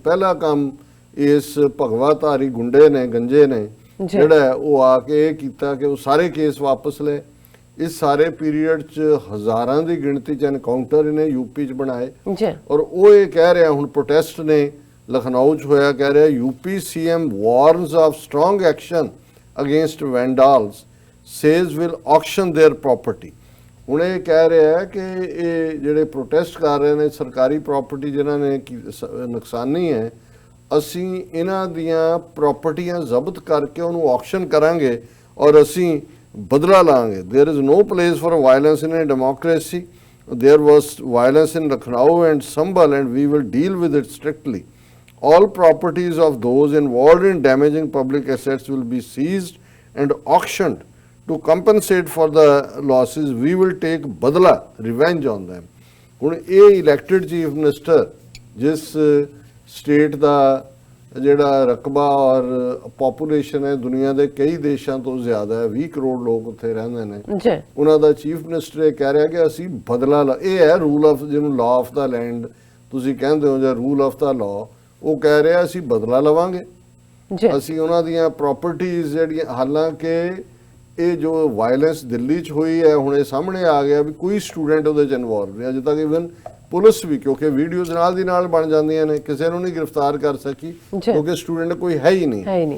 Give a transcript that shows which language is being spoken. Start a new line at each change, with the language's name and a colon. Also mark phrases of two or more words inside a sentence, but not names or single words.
Punjabi: ਪਹਿਲਾ ਕੰਮ ਇਸ ਭਗਵਾਧਾਰੀ ਗੁੰਡੇ ਨੇ, ਗੰਜੇ ਨੇ ਜਿਹੜਾ ਉਹ ਆ ਕੇ ਇਹ ਕੀਤਾ ਕਿ ਉਹ ਸਾਰੇ ਕੇਸ ਵਾਪਸ ਲਏ। ਇਸ ਸਾਰੇ ਪੀਰੀਅਡ 'ਚ ਹਜ਼ਾਰਾਂ ਦੀ ਗਿਣਤੀ 'ਚ ਐਨਕਾਊਂਟਰ ਇਹਨੇ UP 'ਚ ਬਣਾਏ ਔਰ ਉਹ ਇਹ ਕਹਿ ਰਿਹਾ ਹੁਣ ਪ੍ਰੋਟੈਸਟ ਨੇ ਲਖਨਊ 'ਚ ਹੋਇਆ, ਕਹਿ ਰਿਹਾ
English: UP CM warns of strong action against vandals, says will auction their property।
Punjabi: ਹੁਣ ਇਹ ਕਹਿ ਰਿਹਾ ਕਿ ਇਹ ਜਿਹੜੇ ਪ੍ਰੋਟੈਸਟ ਕਰ ਰਹੇ ਨੇ ਸਰਕਾਰੀ ਪ੍ਰਾਪਰਟੀ ਜਿਨ੍ਹਾਂ ਨੇ ਨੁਕਸਾਨੀ ਹੈ, ਅਸੀਂ ਇਹਨਾਂ ਦੀਆਂ ਪ੍ਰਾਪਰਟੀਆਂ ਜ਼ਬਤ ਕਰਕੇ ਉਹਨੂੰ ਆਕਸ਼ਨ ਕਰਾਂਗੇ ਔਰ ਅਸੀਂ ਬਦਲਾ ਲਾਂਗੇ।
English: There is no place for violence in a democracy. देयर was violence in Lucknow and Sambhal and we will deal with it strictly. All properties of those involved in damaging public assets will be seized and auctioned to compensate for the losses. We will take badla, revenge on them.
Punjabi: ਹੁਣ ਇਹ
English: elected chief minister
Punjabi: ਜਿਸ ਸਟੇਟ ਦਾ ਜਿਹੜਾ ਰਕਬਾ ਔਰ ਪੋਪੂਲੇਸ਼ਨ ਹੈ ਦੁਨੀਆ ਦੇ ਕਈ ਦੇਸ਼ਾਂ ਤੋਂ ਜ਼ਿਆਦਾ ਹੈ, 20 ਕਰੋੜ ਲੋਕ ਉੱਥੇ ਰਹਿੰਦੇ ਨੇ, ਉਹਨਾਂ ਦਾ
English: chief minister
Punjabi: ਇਹ ਕਹਿ ਰਿਹਾ ਕਿ ਅਸੀਂ ਬਦਲਾ ਇਹ ਹੈ
English: rule of,
Punjabi: ਜਿਹਨੂੰ
English: law of the land
Punjabi: ਤੁਸੀਂ ਕਹਿੰਦੇ ਹੋ ਜਾਂ
English: rule of the law,
Punjabi: ਉਹ ਕਹਿ ਰਿਹਾ ਅਸੀਂ ਬਦਲਾ ਲਵਾਂਗੇ, ਅਸੀਂ ਉਹਨਾਂ ਦੀਆਂ ਪ੍ਰਾਪਰਟੀਜ਼ ਜਿਹੜੀਆਂ, ਹਾਲਾਂਕਿ ਇਹ ਜੋ ਵਾਇਲੈਂਸ ਦਿੱਲੀ 'ਚ ਹੋਈ ਹੈ ਹੁਣ ਇਹ ਸਾਹਮਣੇ ਆ ਗਿਆ ਵੀ ਕੋਈ ਸਟੂਡੈਂਟ ਉਹਦੇ 'ਚ ਇਨਵੋਲਵ ਨਹੀਂ, ਅਜੇ ਤੱਕ
English: even police
Punjabi: ਵੀ, ਕਿਉਂਕਿ ਵੀਡੀਓਜ਼ ਨਾਲ ਦੀ ਨਾਲ ਬਣ ਜਾਂਦੀਆਂ ਨੇ, ਕਿਸੇ ਨੂੰ ਨਹੀਂ ਗ੍ਰਿਫਤਾਰ ਕਰ ਸਕੀ ਕਿਉਂਕਿ ਸਟੂਡੈਂਟ ਕੋਈ ਹੈ ਹੀ ਨਹੀਂ।